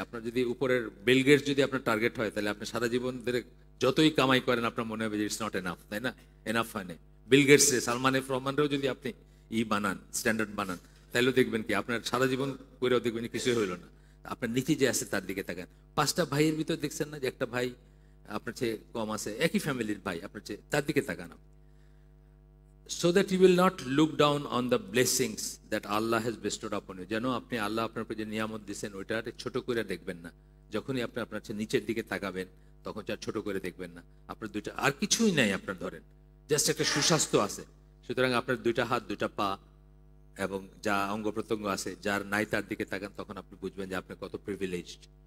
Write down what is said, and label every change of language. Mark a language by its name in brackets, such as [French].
[Bangla] আপনার যদি উপরের বিল গেটস যদি আপনার টার্গেট হয়, তাহলে আপনি সারা জীবন ধরে যতই কামাই করেন আপনার মনে হবে যে [English] it's not enough, [Bangla] তাই না? এনাফ হয় না। বিল গেটস রে, সালমান এফ রহমানরেও যদি আপনি বানান, স্ট্যান্ডার্ড বানান, তাহলেও দেখবেন কি আপনার সারা জীবন করেও দেখবেন কিছুই হইল না। আপনার নিচে যে আছে তার দিকে তাকান। 5টা ভাইয়ের ভিতর দেখছেন না যে একটা ভাই আপনার চেয়ে কম আছে, একই ফ্যামিলির ভাই আপনার চেয়ে, তার দিকে তাকান। [English] so that you will not look down on the blessings that Allah has bestowed upon you. [Bangla] যেন আপনি আল্লাহ আপনার উপর যে নিয়ামত দিয়েছেন ওইটা ছোট করে দেখবেন না। যখনই আপনি আপনার নিচের দিকে তাকাবেন তখন যা ছোট করে দেখবেন না। আপনার দুইটা আর কিছুই নাই, আপনার ধরেন জাস্ট একটা সুস্বাস্থ্য আছে, সুতরাং আপনার দুইটা হাত, দুইটা পা এবং যা অঙ্গ প্রত্যঙ্গ আছে, যার নাই তার দিকে তাকান, তখন আপনি বুঝবেন যে আপনি কত প্রিভিলেজড।